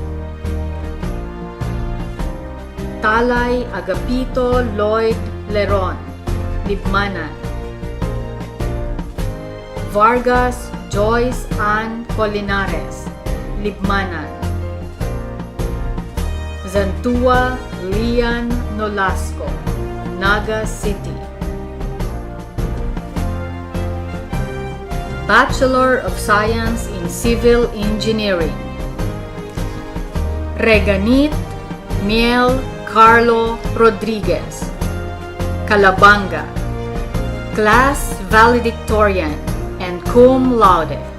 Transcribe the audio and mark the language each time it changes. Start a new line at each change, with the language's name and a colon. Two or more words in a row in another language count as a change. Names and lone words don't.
English: Talay Agapito Lloyd Leron, Libmanan. Vargas Joyce Ann Colinares, Libmanan. Zantua Lian Nolasco, Naga City. Bachelor of Science in Civil Engineering. Reganit Miel Carlo Rodriguez, Calabanga, Class Valedictorian and Cum Laude.